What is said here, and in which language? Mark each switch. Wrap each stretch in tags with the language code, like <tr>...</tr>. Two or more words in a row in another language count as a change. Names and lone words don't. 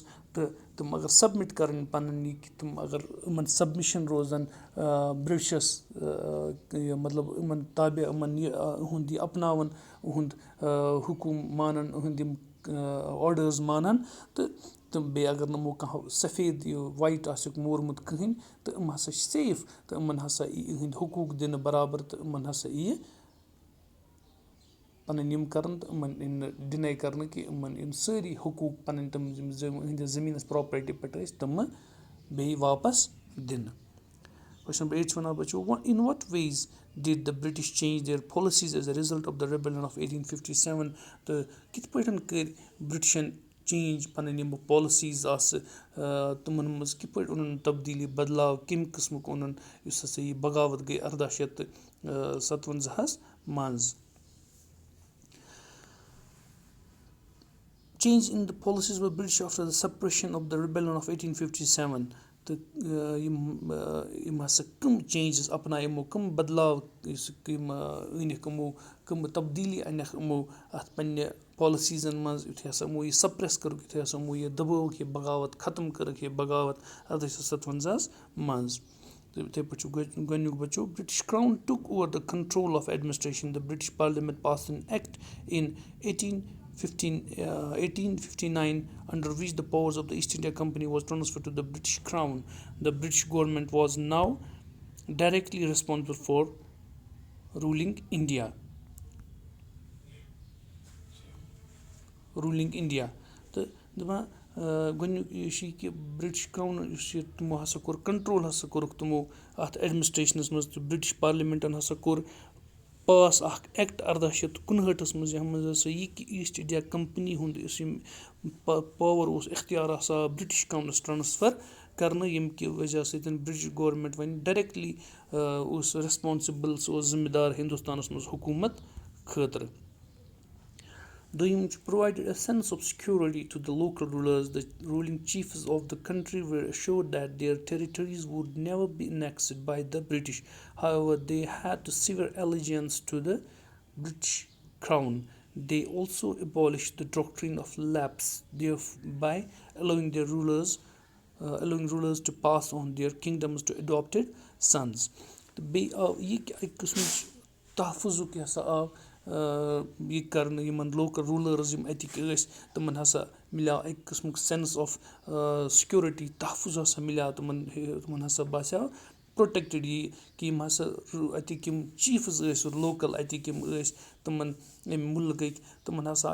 <ks>تہٕ تِم اگر سبمِٹ کرٕنۍ پنٕنۍ یہِ کہِ تِم اگر یِمن سبمِشن روزن برٛٹِشس مطلب یِمن تابع یِمن یِہُنٛد یہِ اپناوان یِہُنٛد حکوٗم مانن یِہُنٛد یِم آرڈٲرٕز مانن تہٕ بیٚیہِ اگر نہٕ یِمو کانٛہہ سفید یہِ وایِٹ آسیٚکھ مورمُت کٕہٕنۍ تہٕ یِم ہسا چھِ سیف تہٕ یِمن ہسا یی یِہٕنٛدۍ حقوٗق دِنہٕ برابر تہٕ یِمن ہسا یی پَنٕنۍ یِم کَرَن تہٕ یِمن یِن نہٕ ڈِناے کَرنہٕ کہِ یِمن یِن سٲری حقوٗق پَنٕنۍ تِم یِہٕنٛدِس زٔمیٖنَس پراپرٹی پٮ۪ٹھ ٲسۍ تِمہٕ بیٚیہِ واپس دِنہٕ</ks> <en>question number 8</en> <ks>چھُ وَنان بَچو</ks> <en>in what ways did the British change their policies as a result of the rebellion of 1857</en> <ks>تہٕ کِتھ پٲٹھۍ کٔرۍ برٛٹِشن چینج پَنٕنۍ یِم پالِسیٖز آسہٕ تِمن منٛز کِتھ پٲٹھۍ اوٚنُن تبدیٖلی بدلاو کَمہِ قٕسمُک اوٚنُن یُس ہسا یہِ بغاوت گٔے</ks> <en>1857 منٛز change in the policies of British after the suppression of the rebellion of 1857</en> <ks>تہٕ یِم ہسا کٕم چینجز اپنایہِ یِمو کٕم بدلاو یِم أنِکھ یِمو کٕم تبدیٖلی اَنٮ۪کھ یِمو اَتھ پنٕنہِ پالِسیٖزن منٛز یِتھُے ہسا یِمو یہِ سپریس کٔرٕکھ یِتھُے ہسا یِمو یہِ دبٲوُکھ یہِ بغاوت ختم کٔرٕکھ یہِ بغاوت 1857 منٛز تہٕ یِتھٕے پٲٹھۍ چھُ گۄڈٕنیُک بچو</ks> <en>British Crown took over the control of administration the British Parliament pass an Act in 1859 under which the powers of the East India Company was transferred to the British Crown. The British government was now directly responsible for ruling India.</en> <ks>تہٕ دَپان گۄڈٕنیُک یہِ چھُ یہِ کہِ برٛٹِش کرٛاوُن یُس یہِ تِمو ہسا کوٚر کنٹرول ہسا کوٚرُکھ تِمو اَتھ ایڈمِنسٹریشنس منٛز تہٕ برٛٹِش پارلِمیٚنٹن ہسا کوٚر پاس اکھ ایکٹ 1859 منٛز یَتھ منٛز ہسا یہِ کہِ ایٖسٹ اِنڈیا کمپنی ہُنٛد یُس یِم پاور اوس اختیار ہسا برٛٹِش گورمنٹس ٹرانسفر کرنہٕ ییٚمہِ کہِ وجہ سۭتۍ</ks> <en>British government</en> <ks>وۄنۍ ڈایریکٹلی اوس ریسپانسِبل سُہ اوس ذِمہٕ دار ہندوستانس منٛز حکوٗمت خٲطرٕ دوٚیِم چھُ</ks> <en>provided a sense of security to the local rulers the ruling chiefs of the country were assured that their territories would never be annexed by the British. However, they had to swear allegiance to the British Crown. They also abolished the doctrine of lapse, thereby allowing rulers to pass on their kingdoms to adopted sons.</en> <ks>تہٕ بیٚیہِ آو یہِ کہِ اَکہِ قٕسمٕچ تحفظُک یہِ ہسا آو یہِ کرنہٕ یِمن</ks> <en>local rulers</en> <ks>یِم اَتِکۍ ٲسۍ تِمن ہسا مِلیو اَکہِ قٕسمُک</ks> <en>sense of security</en> <ks>تحفظ ہسا مِلیو تِمن ہسا باسیو پروٹیکٹِڈ یہِ کہِ یِم ہسا اَتِکۍ یِم چیٖفٕز ٲسۍ لوکل اَتِکۍ یِم ٲسۍ تِمن اَمہِ مُلکٕکۍ تِمن ہسا</ks>